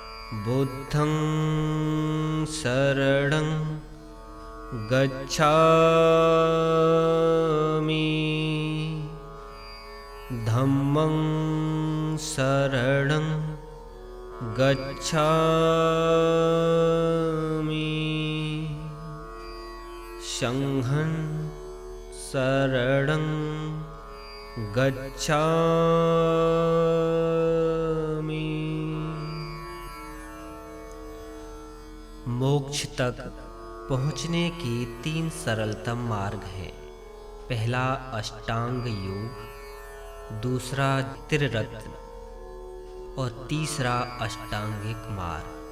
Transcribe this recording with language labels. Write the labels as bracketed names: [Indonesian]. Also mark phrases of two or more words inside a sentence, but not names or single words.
[Pali] बुद्धं शरणं गच्छामि, धम्मं शरणं गच्छामि, संघं शरणं गच्छामि। [Hindi] मोक्ष तक पहुँचने के 3 सरलतम मार्ग हैं। पहला अष्टांग योग, दूसरा त्रिरत्न और तीसरा अष्टांगिक मार्ग।